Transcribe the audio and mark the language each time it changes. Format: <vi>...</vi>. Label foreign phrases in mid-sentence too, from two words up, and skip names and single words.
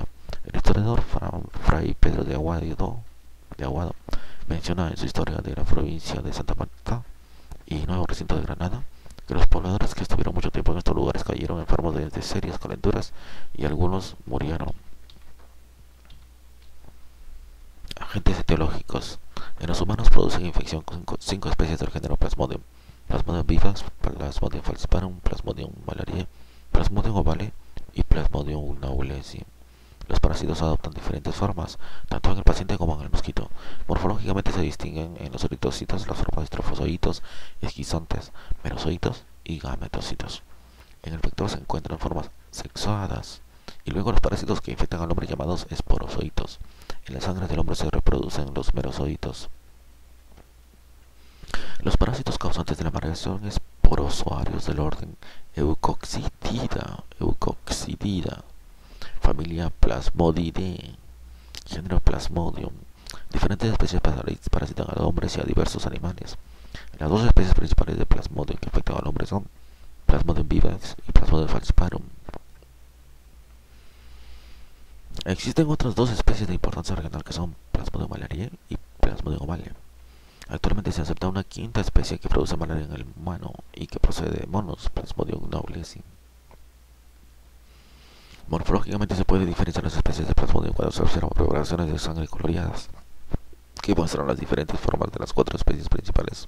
<es>El historiador Fray Pedro de Aguado menciona en su historia de la provincia de Santa Marta y nuevo recinto de Granada que los pobladores que estuvieron mucho tiempo en estos lugares cayeron enfermos de serias calenturas y algunos murieron. Agentes etiológicos. En los humanos producen infección con 5 especies del género Plasmodium: Plasmodium vivax, Plasmodium falciparum, Plasmodium malariae, Plasmodium ovale y Plasmodium knowlesi. Los parásitos adoptan diferentes formas, tanto en el paciente como en el mosquito. Morfológicamente se distinguen en los eritrocitos las formas de trofozoitos, esquizontes, merozoitos y gametocitos. En el vector se encuentran formas sexuadas y luego los parásitos que infectan al hombre llamados esporozoitos. En la sangre del hombre se reproducen los merozoitos. Los parásitos causantes de la malaria son esporozoarios del orden Eucoccidida, familia Plasmodidae, género Plasmodium. Diferentes especies parasitan a los hombres y a diversos animales. Las 2 especies principales de Plasmodium que afectan al hombre son Plasmodium vivax y Plasmodium falciparum. Existen otras 2 especies de importancia regional que son Plasmodium malariae y Plasmodium ovale. Actualmente se acepta una 5ª especie que produce malaria en el humano y que procede de monos, Plasmodium knowlesi. Morfológicamente se puede diferenciar las especies de Plasmodium cuando se observan preparaciones de sangre coloreadas que muestran las diferentes formas de las 4 especies principales.</es>